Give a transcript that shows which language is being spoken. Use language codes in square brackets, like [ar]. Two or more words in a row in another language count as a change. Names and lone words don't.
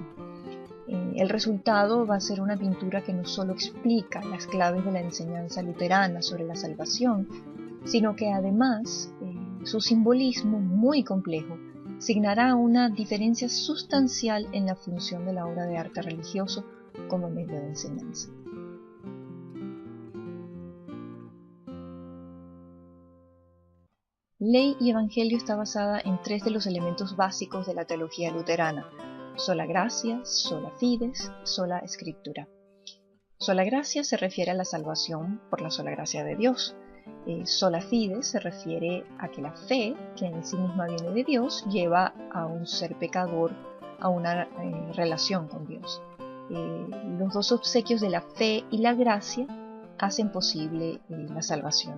[es] El resultado va a ser una pintura que no solo explica las claves de la enseñanza luterana sobre la salvación, sino que además su simbolismo muy complejo signará una diferencia sustancial en la función de la obra de arte religioso como medio de enseñanza. Ley y Evangelio está basada en tres de los elementos básicos de la teología luterana: [la] sola gratia, sola fides, sola scriptura. Sola gratia [es] se refiere a la salvación por la sola gracia de Dios. [la] Sola fide [es] se refiere a que la fe, que en sí misma viene de Dios, lleva a un ser pecador a una relación con Dios. Los dos obsequios de la fe y la gracia hacen posible la salvación.